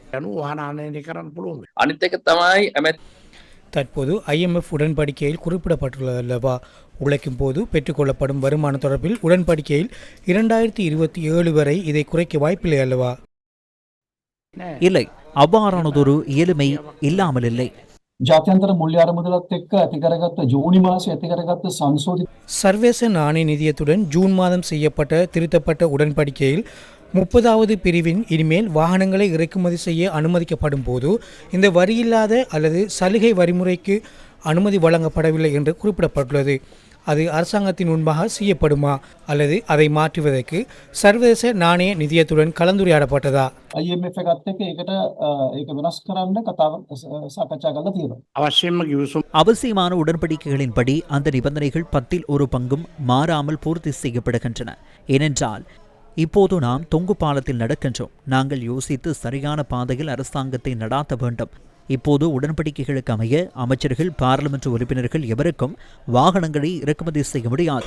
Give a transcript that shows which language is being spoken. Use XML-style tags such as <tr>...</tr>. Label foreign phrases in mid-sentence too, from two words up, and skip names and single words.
<ta>தற்போது IMF உடன்படிக்கையில் குறிப்பிடப்பட்டுள்ளதல்லவா, உழைக்கும் போது பெற்றுக்கொள்ளப்படும் வருமானம் தொடர்பில் உடன்படிக்கையில் 2027 வரை இதை குறைக்க வாய்ப்பில்லை அல்லவா? இல்லை, அவ்வாறானதொரு இயலுமை இல்லாமல் இல்லை.</ta> <si>ජාත්‍යන්තර මුල්‍ය අරමුදලත් එක්ක ඇති කරගත්ත ජූනි මාසයේ ඇති කරගත්ත සංශෝධිත</si> <ta>சர்வதேச நாணய நிதியத்துடன் ஜூன் மாதம் செய்யப்பட்ட திருத்தப்பட்ட உடன்படிக்கையில் 30வது பிரிவின் இனிமேல் வாகனங்களை இறக்குமதி செய்ய அனுமதிக்கப்படும் போது இந்த வரியில்லாத அல்லது சலுகை வரிமுறைக்கு அனுமதி வழங்கப்படவில்லை என்று குறிப்பிடப்பட்டுள்ளது. அது அரசாங்கத்தின் முன்பாக செய்யப்படுமா அல்லது அதை மாற்றுவதற்கு சர்வதேச நாணய நிதியத்துடன் கலந்துரையாடப்பட்டதா?</ta> <si>IMF එකත් එක්ක ඒක වෙනස් කරන්න කතාව සාකච්ඡා කරලා තියෙනවා.</si> <ta>அவசியமான உடன்படிக்கைகளின்படி அந்த நிபந்தனைகள் 10ல் 1 பங்கும் மாறாமல் பூர்த்தி செய்யப்படுகின்றன. ஏனென்றால் இப்போது நாம் தொங்கு பாலத்தில் நடக்கின்றோம். நாங்கள் யோசித்து சரியான பாதையில் அரசாங்கத்தை நடாத்த வேண்டும். இப்போது உடன்படிக்கைகளுக்கு அமைய அமைச்சர்கள், பாராளுமன்ற உறுப்பினர்கள் எவருக்கும் வாகனங்களை இறக்குமதி செய்ய முடியாது.</ta>